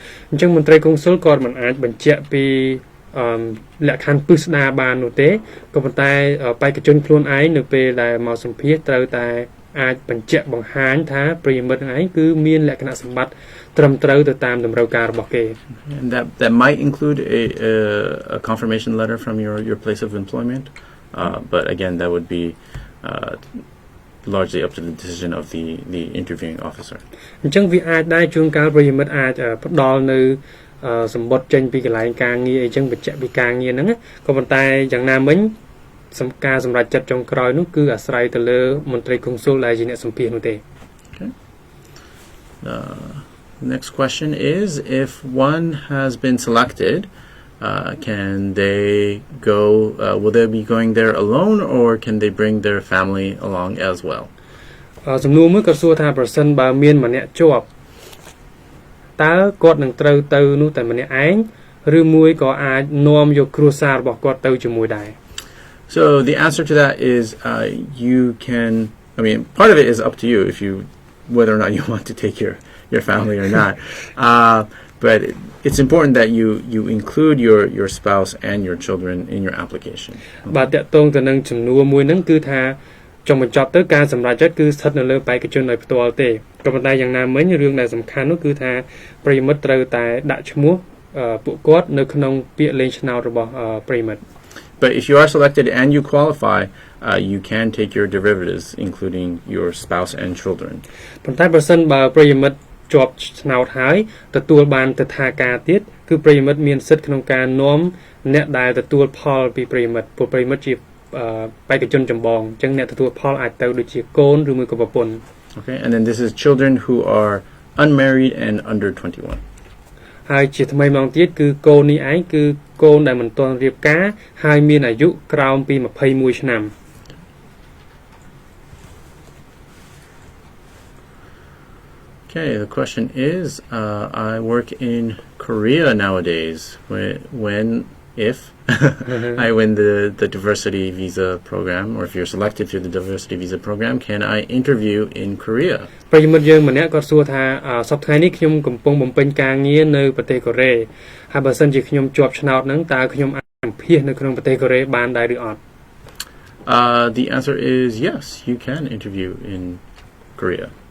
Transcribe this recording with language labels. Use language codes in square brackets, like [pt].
[km] អញ្ចឹងមន្ត្រីកុងស៊ុលគាត់មិនអាចបញ្ជាក់ពីលក្ខខណ្ឌពិស្ដារបាននោះទេក៏ប៉ុន្តែបេក្ខជនខ្លួនឯងនៅពេលដែលមកសម្ភាសន៍ត្រូវតែអាចបញ្ជាក់បង្ហាញថាប្រិយមិត្តនឹងឯងគឺមានលក្ខណៈសម្បត្តិត្រឹមត្រូវទៅតាមតម្រូវការរបស់គេ [en] And that might include a confirmation letter from your place of employment, but again that would be largely up to the decision of the interviewing officer. [km] អញ្ចឹងវាអាចដែរជួនកាលប្រិយមិត្តអាចផ្ដល់នៅសម្បត្តិចេញពីកន្លែងការងារអីចឹងបញ្ជាក់ពីការងារហ្នឹងក៏ប៉ុន្តែយ៉ាងណាមិញការសម្រេចចិត្តចុងក្រោយនោះគឺអាស្រ័យទៅលើមន្ត្រីកុងស៊ុលដែលជាអ្នកសម្ភាសន៍នោះទេ [en] Okay. Next question is, if one has been selected, can they go, will they be going there alone or can they bring their family along as well? [km] សំណួរមួយក៏សួរថាប្រសិនបើមានម្នាក់ជាប់តើគាត់នឹងត្រូវទៅនោះតែម្នាក់ឯងឬមួយក៏អាចនាំយកគ្រួសាររបស់គាត់ទៅជាមួយដែរ [en] So the answer to that is you can, I mean, part of it is up to you if you, whether or not you want to take your family or not. But it's important that you include your spouse and your children in your application. [km] បាទតកតងទៅនឹងចំនួនមួយហ្នឹងគឺថាចុងបញ្ចប់ទៅការសម្រេចចិត្តគឺស្ថិតនៅលើបេក្ខជនដោយផ្ទាល់ទេក៏ប៉ុន្តែយ៉ាងណាមិញរឿងដែលសំខាន់នោះគឺថាប្រិយមិត្តត្រូវតែដាក់ឈ្មោះពួកគាត់នៅក្នុងពាក្យលេងឆ្នោតរបស់ប្រិយមិត្ត [en] But if you are selected and you qualify, you can take your derivatives, including your spouse and children. [km] ប៉ុន្តែប្រសិនបើប្រិយមិត្តជាប់ឆ្នោតហើយទទួលបានទិដ្ឋាការទៀតគឺប្រិយមិត្តមានសិទ្ធិក្នុងការនាំអ្នកដែលទទួលផលពីប្រិយមិត្តពួកប្រិយមិត្តជាបេក្ខជនចម្បងអញ្ចឹងអ្នកទទួលផលអាចទៅដូចជាកូនឬមួយក៏ប្រពន្ធ [en] Okay, and then this is children who are unmarried and under 21. [km] ហើយជាថ្មីម្ដងទៀតគឺកូននេះឯងគឺកូនដែលមិនទាន់រៀបការហើយមានអាយុក្រោមពី21ឆ្នាំ [en] Okay, the question is I work in Korea nowadays. When if I win the diversity visa program, or if you're selected through the diversity visa program, can I interview in Korea? [km] ប្រិយមិត្តយើងម្នាក់គាត់សួរថាសប្តាហ៍នេះខ្ញុំកំពុងបំពេញការងារនៅប្រទេសកូរ៉េហើយបើសិនជាខ្ញុំជាប់ឆ្នោតហ្នឹងតើខ្ញុំអាចសម្ភាសនៅក្នុងប្រទេសកូរ៉េបានដែរឬអត់ [en] The answer is yes, you can interview in Korea.